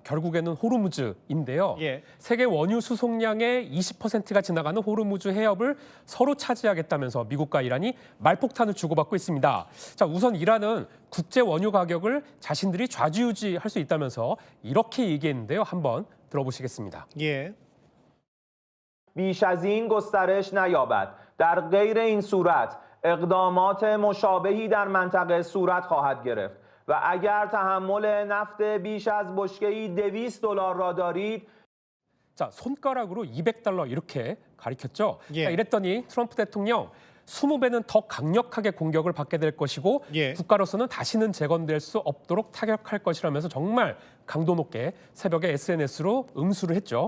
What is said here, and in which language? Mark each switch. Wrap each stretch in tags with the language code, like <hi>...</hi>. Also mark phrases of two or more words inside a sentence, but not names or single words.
<ko>결국에는 호르무즈인데요. 세계 원유 수송량의 20%가 지나가는 호르무즈 해협을 서로 차지하겠다면서 미국과 이란이 말폭탄을 주고받고 있습니다. 자, 우선 이란은 국제 원유 가격을 자신들이 좌지우지할 수 있다면서 이렇게 얘기했는데요. 한번 들어보시겠습니다.</ko> <fa>بیش از این گسترش نیابد. در غیر این صورت اقدامات مشابهی در منطقه صورت خواهد گرفت و اگر تحمل نفت بیش از بشکه‌ای $200 را دارید</fa> <ko>자, 손가락으로 $200 이렇게 가리켰죠. 자, 이랬더니 트럼프 대통령 20배는 더 강력하게 공격을 받게 될 것이고 국가로서는 다시는 재건될 수 없도록 타격할 것이라면서 정말 강도 높게 새벽에 SNS로 응수를 했죠.</ko>